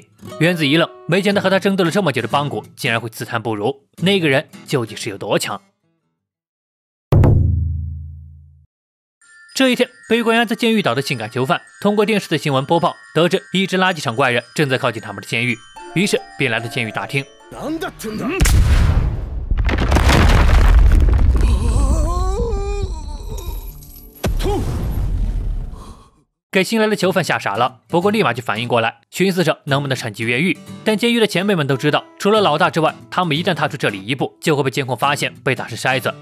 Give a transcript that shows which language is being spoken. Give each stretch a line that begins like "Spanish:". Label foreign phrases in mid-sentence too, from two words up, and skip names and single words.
Chinese: 原子一愣，没想到和他争斗了这么久的邦古竟然会自叹不如，那个人究竟是有多强？这一天，被关押在监狱岛的性感囚犯通过电视的新闻播报，得知一只垃圾场怪人正在靠近他们的监狱，于是便来到监狱大厅。
Japanese: なんだってんだ。
Chinese: 给新来的囚犯吓傻了，不过立马就反应过来，寻思着能不能趁机越狱。但监狱的前辈们都知道，除了老大之外，他们一旦踏出这里一步，就会被监控发现，被打成筛子。